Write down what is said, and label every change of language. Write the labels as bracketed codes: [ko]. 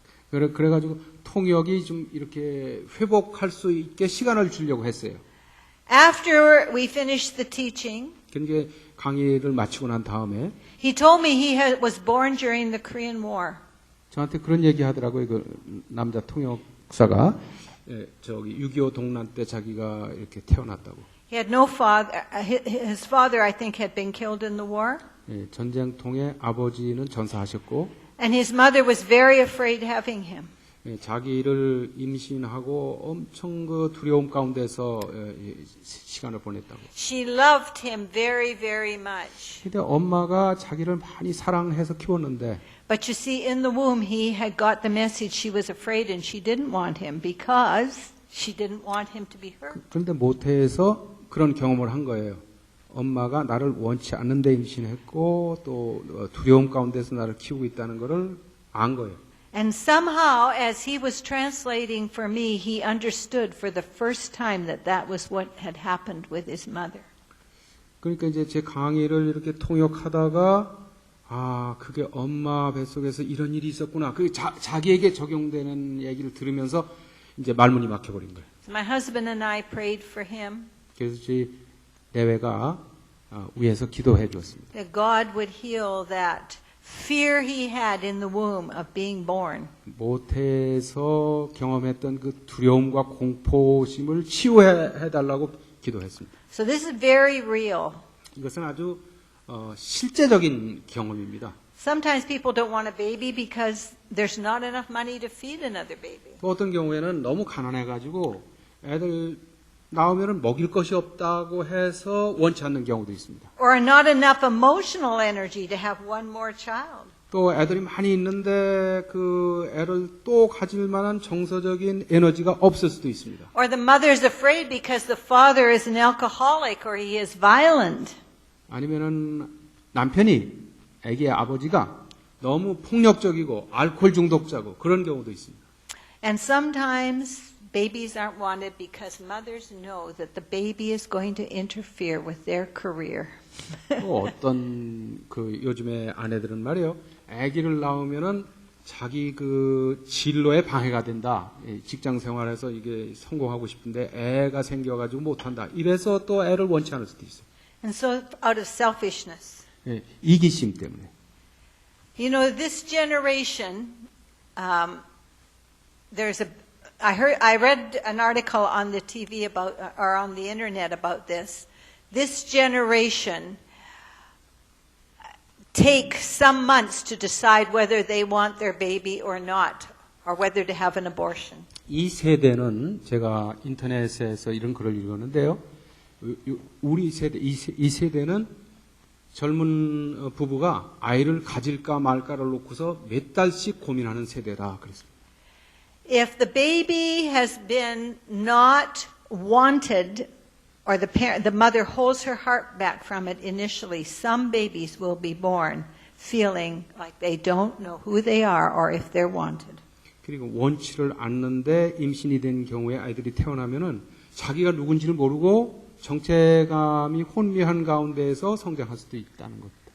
[ko] 그래가지고 통역이 좀 이렇게 회복할 수 있게 시간을 주려고 했어요. [en] After we finished the teaching, [ko] 그러니까 강의를 마치고 난 다음에 [en] he told me he was born during the Korean War. [ko] 저한테 그런 얘기 하더라고요. 그 남자 통역사가 저기 6.25 동란 때 자기가 이렇게 태어났다고. [en] He had no father. His father, I think, had been killed in the war. [ko] 전쟁통에 아버지는 전사하셨고 [en] And his mother was very afraid having him. [ko] 자기를 임신하고 엄청 그 두려움 가운데서 시간을 보냈다고. [en] She loved him very, very much. [ko] 근데 엄마가 자기를 많이 사랑해서 키웠는데 [en] But you see, in the womb, he had got the message she was afraid and she didn't want him because she didn't want him to be hurt. [ko] 그런데 모태에서 그런 경험을 한 거예요. 엄마가 나를 원치 않는데 임신했고 또 두려움 가운데서 나를 키우고 있다는 것을 안 거예요. [en] And somehow, as he was translating for me, he understood for the first time that that was what had happened with his mother. [ko] 그러니까 이제 제 강의를 이렇게 통역하다가 그게 엄마 뱃속에서 이런 일이 있었구나. 그게 자기에게 적용되는 얘기를 들으면서 이제 말문이 막혀버린 거예요. [en] So my husband and I prayed for him [ko] 그래서 저희 내외가 위에서 기도해 주었습니다. [en] that God would heal that fear he had in the womb of being born. [ko] 모태에서 경험했던 그 두려움과 공포심을 치유해 달라고 기도했습니다. [en] So this is very real. [ko] 이것은 아주 실제적인 경험입니다. [en] Sometimes people don't want a baby because there's not enough money to feed another baby. [ko] 또 어떤 경우에는 너무 가난해가지고 애들 나오면은 먹일 것이 없다고 해서 원치 않는 경우도 있습니다. [en] Or not enough emotional energy to have one more child. [ko] 또 애들이 많이 있는데 그 애를 또 가질 만한 정서적인 에너지가 없을 수도 있습니다. [en] Or the mother's afraid because the father is an alcoholic or he is violent. [ko] 아니면은 남편이 애기의 아버지가 너무 폭력적이고 알코올 중독자고 그런 경우도 있습니다. [en] And sometimes babies aren't wanted because mothers know that the baby is going to interfere with their career. [ko] 또 어떤 그 요즘에 아내들은 말이에요. 아기를 낳으면은 자기 그 진로에 방해가 된다. 직장 생활에서 이게 성공하고 싶은데 애가 생겨가지고 못한다. 이래서 또 애를 원치 않을 수도 있어요. [en] And so out of selfishness. [ko] 이기심 때문에. [en] You know, this generation, there's I read an article on the TV about, or on the internet about this. This generation take some months to decide whether they want their baby or not, or whether to have an abortion. [ko] 이 세대는 제가 인터넷에서 이런 글을 읽었는데요. 우리 세대, 이 세대는 젊은 부부가 아이를 가질까 말까를 놓고서 몇 달씩 고민하는 세대다 그랬습니다. [en] If the baby has been not wanted, or the mother holds her heart back from it initially, some babies will be born feeling like they don't know who they are or if they're wanted. [ko] 그리고 원치를 않는데 임신이 된 경우에 아이들이 태어나면은 자기가 누군지를 모르고 정체감이 혼미한 가운데에서 성장할 수도 있다는 것.